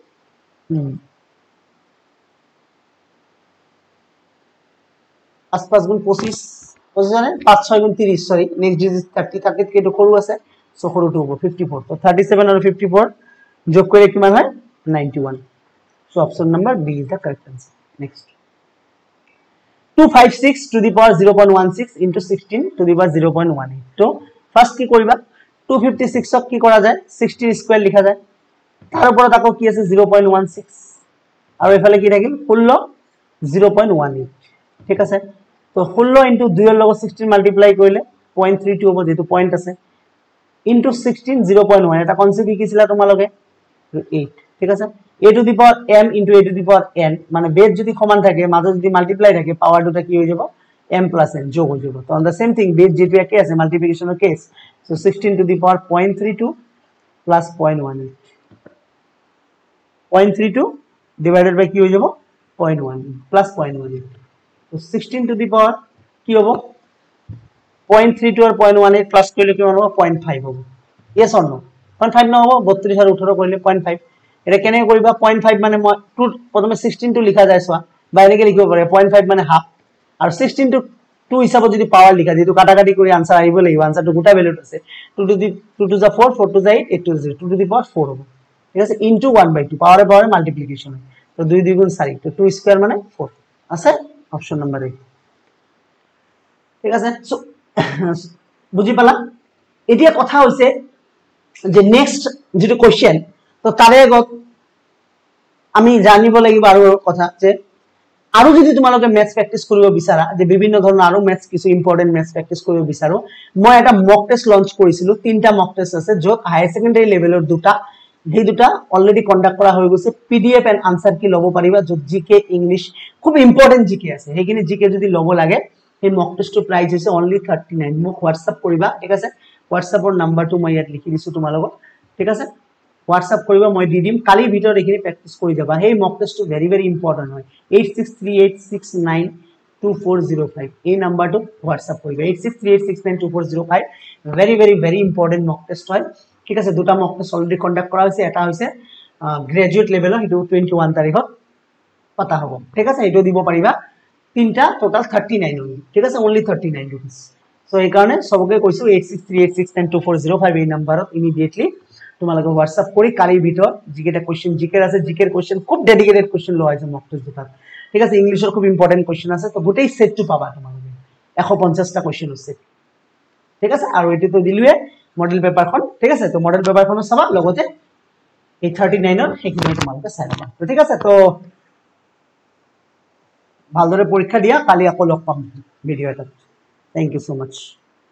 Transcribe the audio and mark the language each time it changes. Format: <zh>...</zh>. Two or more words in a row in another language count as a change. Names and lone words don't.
<as>5 5 গুণ 25 25 জানেন 5 6 গুণ 30 সরি</as> <en>next digit</en> <as>30 30 কে একটু সরু আছে সো সরুটো হবে 54 তো 37 আর 54 যোগ করে কিমান হয় 91 সো</as> <en>option number B is the correct answer</en> <as>নেক্সট</as> <en>256 to the power 0.16 into 16 to the power 0.18</en> <as>তো ফার্স্ট কি করিবা 256 ক কি করা যায় 60 স্কয়ার লিখা যায় তার উপর তাকো কি আছে 0.16 আর এফালে কি থাকিল 16 0.18 ঠিক আছে তো 16 into 2 এর লগত 16 মাল্টিপ্লাই কৰিলে 0.32 হ'ব যেটো পয়েন্ট আছে into 16 0.1 এটা কনসেপ্ট কি ছিল তোমালকে 8 ঠিক আছে</as> <en>a to the power m into a to the power n</en> <as>মানে বেস যদি সমান থাকে মাঝে যদি মাল্টিপ্লাই থাকে পাওয়ার দুটা কি হয়ে যাব</as> <en>m plus n</en> <as>যোগ হয়ে যাব তো</as> <en>on the same thing</en> <as>বেস যেটো একই আছে মাল্টিপ্লিকেশনের কেস সো</as> <en>16 to the power 0.32 plus 0.18 0.32 divided by</en> <as>কি হয়ে যাব 0.1 plus 0.18 তো</as> <en>16 to the power</en> <as>কি হবে 0.32 আর 0.18 প্লাস করলে কি হবে 0.5 হবে</as> <en>yes or no</en> <as>0.5 না হবে 32 আর 18 করলে 0.5 এটা কেনে করিবা 0.5 মানে প্রথমে 16 টু লিখা যায় সোয়া বাইরে কে লিখিব পারে 0.5 মানে হাফ আর 16 টু 2 হিসাবে যদি পাওয়ার লিখা যেহেতু কাটাকাটি করে आंसर আইব লাগিব आंसर তো গোটা ভ্যালু আছে 2 টু যা 4 4 টু যা 8 8 টু 0</as> <en>2 to the power 4</en> <as>হবে ঠিক আছে ইনটু 1/2 পাওয়ারে পাওয়ারে মাল্টিপ্লিকেশন তো 2 2 গুণ 4 তো 2 স্কয়ার মানে 4 আছে</as> <en>option number A</en> <as>ঠিক আছে সো বুঝি পালা এতিয়া কথা হইছে যে নেক্সট যেটো কোশ্চেন তো তারে আগত আমি জানিব লাগিব আৰু কথা যে আৰু যদি তোমালোকে</as> <en>maths practice</en> <as>কৰিব বিচাৰা যে বিভিন্ন ধৰণৰ আৰু ম্যাথছ কিছু</as> <en>important maths practice</en> <as>কৰিব বিচাৰো মই এটা</as> <en>mock test</en> <as>লঞ্চ কৰিছিলো তিনটা</as> <en>mock test</en> <as>আছে যত</as> <en>higher secondary level</en> <as>দুটা এই দুটা</as> <en>already conduct</en> <as>করা হৈ গৈছে</as> <en>PDF and answer key</en> <as>লব পাৰিবা যত</as> <en>GK English খুব important GK</en> <as>আছে হেকিনি জিকে যদি লব লাগে এই</as> <en>mock test</en> <as>প্রাইস হৈছে অনলি 39 মোক হোৱাটসঅ্যাপ কৰিবা ঠিক আছে হোৱাটসঅ্যাপৰ নাম্বাৰটো মই ইয়াত লিখি দিছো তোমালোকক ঠিক আছে হোৱাটসঅ্যাপ কৰিবা মই দি দিম কালি ভিডিঅ এখিনি প্র্যাকটিস কৰি যাবা হেই মক টেস্টটো</as> <en>very very important</en> <as>হয় 8638692405 এই নাম্বাৰটো হোৱাটসঅ্যাপ কৰিবা 8638692405</as> <en>very very very important mock test</en> <as>হয় ঠিক আছে দুটা</as> <en>mock test already conduct</en> <as>করা হয়েছে এটা হইছে</as> <en>graduate level</en> <as>এটো 21 তাৰিখত পাতা হ'ব ঠিক আছে এটো দিব পাৰিবা তিনটা টোটাল 39 হল ঠিক আছে</as> <en>only 39 rupees</en> <as>সো এই কারণে সবকে কইছো 8638692405 এই নাম্বারত ইমিডিয়েটলি তোমালোকে হোয়াটসঅ্যাপ কৰি কালিৰ ভিতৰত জিকেটা কোশ্চেন জিকেৰ আছে জিকেৰ কোশ্চেন খুব</as> <en>dedicated question</en> <as>লোৱা হৈছে</as> <en>mock test</en> <as>দুটাত ঠিক আছে ইংলিশৰ খুব</as> <en>important question</en> <as>আছে তো গোটেই সেটটো পাবা তোমালোকে 150টা কোশ্চেন আছে ঠিক আছে আৰু এটো তো দিলুৱে</as> <en>model paper</en> <as>ঠিক আছে তো মডেল পেপারখনো চাবা লগতে এই 39 এর হেকিনি তোমালোকে চাই লবা তো ঠিক আছে তো ভালদৰে পৰীক্ষা দিয়া কালি আকৌ লগ পাম ভিডিঅ' এটাত</as> <en>thank you so much</en>